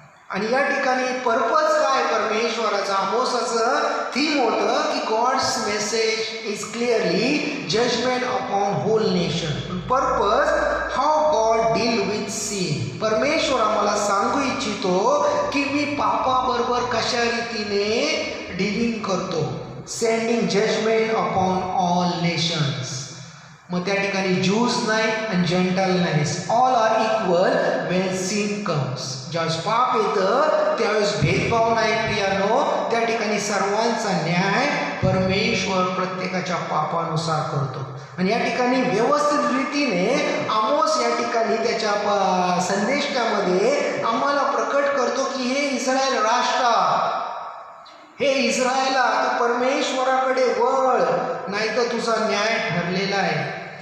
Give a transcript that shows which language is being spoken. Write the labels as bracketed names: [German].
[Marathi] आणि या ठिकाणी पर्पज काय परमेश्वराचा आमोसाचं थीम होतं की [English] God's message is clearly judgement upon whole nation. Purpose how God deal with sin. [Marathi] परमेश्वर आम्हाला सांगू इच्छितो की मी पापाबरोबर कशा रीतीने डीलिंग करतो. [English] Sending judgement upon all nations. [Marathi] मग त्या ठिकाणी ज्यूज नाही आणि जेंटाइल नाही, [English] All are equal when sin comes. [Marathi] ज्यावेळेस पाप येतं त्यावेळेस भेदभाव नाही प्रियानो, त्या ठिकाणी सर्वांचा न्याय परमेश्वर प्रत्येकाच्या पापानुसार करतो. आणि या ठिकाणी व्यवस्थित रीतीने आमोस या ठिकाणी त्याच्या संदेशामध्ये आम्हाला प्रकट करतो की हे इस्रायल राष्ट्र, हे इस्रायला तू परमेश्वराकडे वळ, नाही तर तुझा न्याय ठरलेला आहे.